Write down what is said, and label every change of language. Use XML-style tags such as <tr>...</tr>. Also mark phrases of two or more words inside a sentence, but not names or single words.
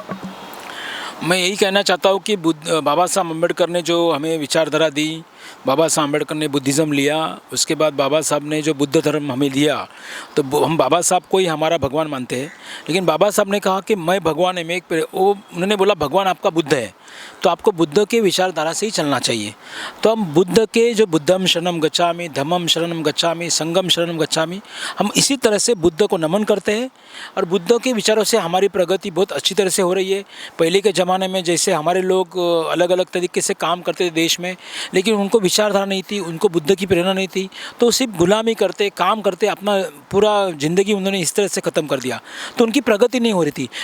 <hi>मैं यही कहना चाहता हूँ कि बाबा साहब अम्बेडकर ने जो हमें विचारधारा दी, बाबा साहब अम्बेडकर ने बुद्धिज़्म लिया, उसके बाद बाबा साहब ने जो बुद्ध धर्म हमें दिया, तो हम बाबा साहब को ही हमारा भगवान मानते हैं। लेकिन बाबा साहब ने कहा कि मैं भगवान है, मैं उन्होंने बोला भगवान आपका बुद्ध है, तो आपको बुद्ध के विचारधारा से ही चलना चाहिए। तो हम बुद्ध के जो</hi> <pi>बुद्धम शरणम गच्छामि, धम्मम शरणम गच्छामि, संगम शरणम गच्छामि,</pi> <hi>हम इसी तरह से बुद्ध को नमन करते हैं और बुद्ध के विचारों से हमारी प्रगति बहुत अच्छी तरह से हो रही है। पहले के ज़माने में जैसे हमारे लोग अलग अलग तरीके से काम करते थे देश में, लेकिन उनको उनको विचारधारा नहीं थी, उनको बुद्ध की प्रेरणा नहीं थी, तो सिर्फ गुलामी करते, काम करते, अपना पूरा ज़िंदगी उन्होंने इस तरह से ख़त्म कर दिया, तो उनकी प्रगति नहीं हो रही थी।</hi>